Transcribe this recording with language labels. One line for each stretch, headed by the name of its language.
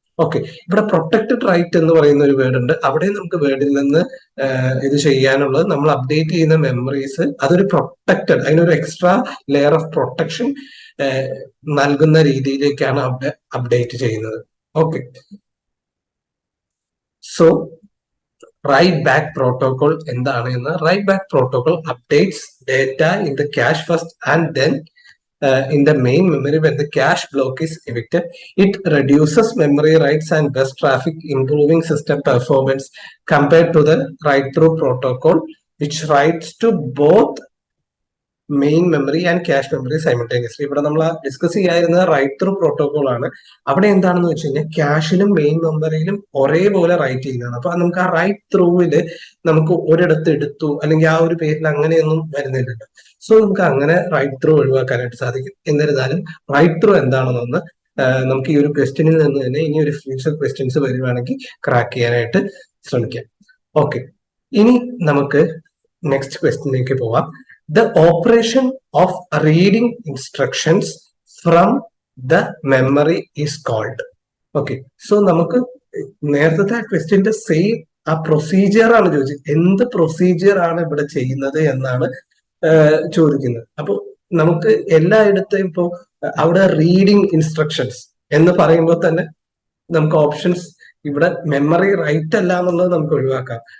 Malayalam: Okay, ഇവിടെ protected right എന്ന് പറയുന്ന ഒരു വേർഡ് ഉണ്ട്. അവിടെ നമുക്ക് വേർഡിൽ നിന്ന് ഇത് ചെയ്യാനുള്ളത് നമ്മൾ അപ്ഡേറ്റ് ചെയ്യുന്ന മെമ്മറീസ് അതൊരു പ്രൊട്ടക്റ്റഡ്, അതിനൊരു എക്സ്ട്രാ ലെയർ ഓഫ് പ്രൊട്ടക്ഷൻ നൽകുന്ന രീതിയിലേക്കാണ് അവിടെ അപ്ഡേറ്റ് ചെയ്യുന്നത്. Okay, so right back protocol എന്താണ് എന്ന്?
English: Write back protocol updates data in the cache first and then in the main memory when the cache block is evicted. It reduces memory writes and bus traffic, improving system performance compared to the write-through protocol, which writes to both main memory and cache memory simultaneously.
Malayalam: ഇവിടെ നമ്മൾ discuss ചെയ്യാതിരുന്നത് right through protocol ആണ്. അവിടെ എന്താണെന്ന് വെച്ച് കഴിഞ്ഞാൽ ക്യാഷിലും main മെമ്മറിയിലും ഒരേപോലെ right ചെയ്യുന്നതാണ്. അപ്പൊ നമുക്ക് ആ റൈറ്റ് ത്രൂവില് നമുക്ക് ഒരിടത്ത് എടുത്തു അല്ലെങ്കിൽ ആ ഒരു പേരിൽ അങ്ങനെയൊന്നും വരുന്നില്ലല്ലോ. സോ നമുക്ക് അങ്ങനെ റൈറ്റ് ത്രൂ ഒഴിവാക്കാനായിട്ട് സാധിക്കും. എന്നിരുന്നാലും റൈറ്റ് ത്രൂ എന്താണെന്നൊന്ന് നമുക്ക് ഈ ഒരു ക്വസ്റ്റ്യനിൽ നിന്ന് തന്നെ ഇനി ഒരു ഫ്യൂച്ചർ ക്വസ്റ്റ്യൻസ് വരുവാണെങ്കിൽ ക്രാക്ക് ചെയ്യാനായിട്ട് ശ്രമിക്കാം. ഓക്കെ, ഇനി നമുക്ക് നെക്സ്റ്റ് ക്വസ്റ്റ്യനിലേക്ക് പോവാം.
English: The operation of reading instructions from the memory is called.
Malayalam: Okay, so നമുക്ക് നേരത്തെ ക്വസ്റ്റ്യന്റെ സെയിം ആ പ്രൊസീജിയർ ആണ് ചോദിച്ചത്. എന്ത് പ്രൊസീജിയർ ആണ് ഇവിടെ ചെയ്യുന്നത് എന്നാണ് ചോദിക്കുന്നത്. അപ്പോൾ നമുക്ക് എല്ലായിടത്തും ഇപ്പോ അവിടെ റീഡിങ് ഇൻസ്ട്രക്ഷൻസ് എന്ന് പറയുമ്പോൾ തന്നെ നമുക്ക് ഓപ്ഷൻസ് ഇവിടെ മെമ്മറി റൈറ്റ് അല്ല എന്നുള്ളത് നമുക്ക് ഒഴിവാക്കാം.